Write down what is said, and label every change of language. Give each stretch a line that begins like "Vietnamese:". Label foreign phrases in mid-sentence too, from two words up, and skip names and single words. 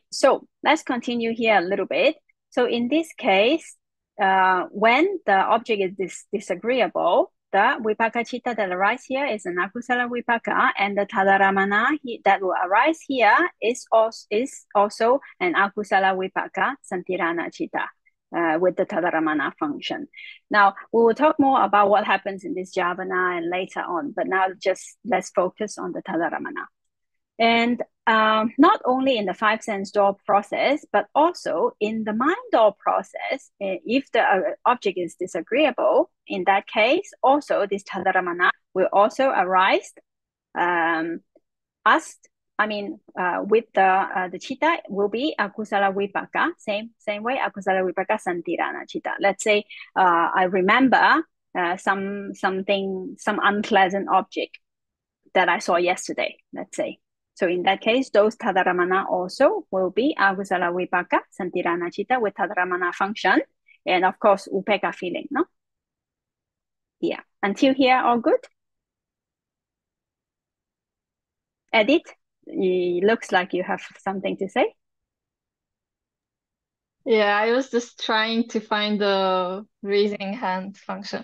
English: So let's continue here a little bit. So in this case, when the object is disagreeable, the
Pali: vipaka chitta
English: that arises here is an
Pali: akusala vipaka,
English: and the Tadārammaṇa that will arise here is also an
Pali: akusala vipaka santirana chitta.
English: with the Tadārammaṇa function. Now, we will talk more about what happens in this Javana and later on, but now just let's focus on the Tadārammaṇa. And not only in the five sense door process, but also in the mind door process, if the object is disagreeable, in that case, also this Tadārammaṇa will also arise with the chitta will be
Pali: akusala vipaka,
English: same way,
Pali: akusala vipaka santirana chitta.
English: Let's say I remember some unpleasant object that I saw yesterday, let's say. So in that case, those Tadārammaṇa also will be
Pali: akusala vipaka santirana chitta
English: with Tadārammaṇa function, and of course upeka feeling, no? Yeah. Until here, all good? Edith? It looks like you have something to say. Yeah, I was just trying to find the raising hand function.